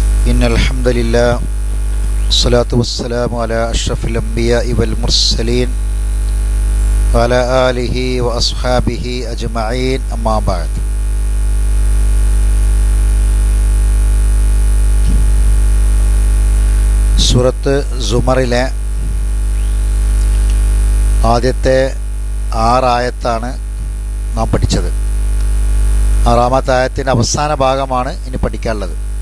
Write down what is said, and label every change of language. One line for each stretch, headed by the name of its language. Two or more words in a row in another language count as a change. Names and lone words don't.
Arabic: إن الحمد لله والصلاة والسلام على أشرف الأنبياء والمرسلين وعلى آله وأصحابه أجمعين أما بعد.
Malayalam: സൂറത്ത് സുമറിലെ ആദ്യത്തെ 6 ആയത്താണ് നാം പഠിച്ചത്. 6-ാമത്തെ ആയത്തിൻ്റെ അവസാന ഭാഗമാണ് ഇനി പഠിക്കാനുള്ളത്.